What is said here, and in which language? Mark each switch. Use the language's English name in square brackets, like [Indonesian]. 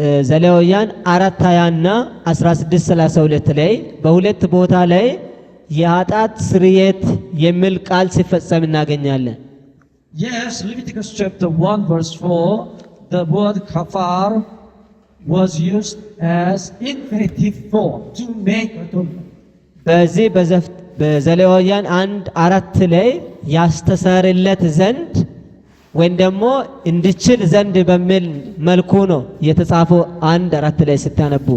[Amharic] ዘሌዋውያን 4:20 እና 16:32 ላይ በሁለት ቦታ ላይ የኃጢአት ስርየት የሚል ቃል ሲፈጸም እናገኛለን። [English] Yes, Leviticus chapter 1 verse 4, the word kafar was used as infinitive form to make atonement. [Amharic] በዚህ በዘሌዋውያን 1:4 ላይ ያስተሰርይለት ዘንድ ወይም ደግሞ እንድችል ዘንድ በሚል መልኩ ነው የተጻፈው። 1:4 ላይ ስታነቡ